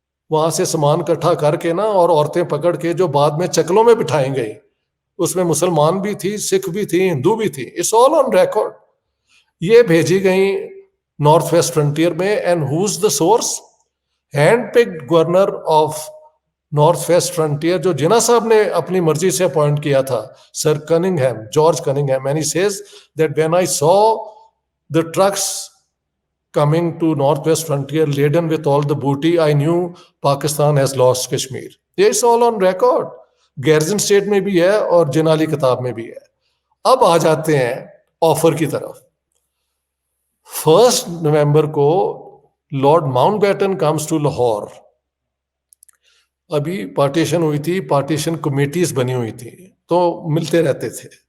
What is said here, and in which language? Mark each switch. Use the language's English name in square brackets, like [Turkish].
[Urdu] وہاں سے سامان اکٹھا کر کے نا اور عورتیں پکڑ کے جو بعد میں چکلوں میں بٹھائیں گئی, اس میں مسلمان بھی تھی, سکھ بھی تھی, ہندو بھی تھی. [English] It's all on record. [Urdu] یہ بھیجی گئی نارتھ ویسٹ فرنٹیئر میں. [English] And who's the source? Hand picked governor of north west frontier, [Urdu] جو جناح صاحب نے اپنی مرضی سے اپوائنٹ کیا تھا, سر کننگہیم, George کننگہیم. [English] And he says that when I saw the trucks coming to northwest frontier laden with all the booty, I knew Pakistan has lost Kashmir. It's all on record. [Urdu] Garrison state میں بھی ہے اور جنالی کتاب میں بھی ہے. اب آ جاتے ہیں آفر کی طرف. 1 نومبر کو lord Mount beaten [English] Comes to Lahore. [Urdu] ابھی پارٹیشن ہوئی تھی, پارٹیشن کمیٹیز بنی ہوئی تھی, تو ملتے رہتے تھے.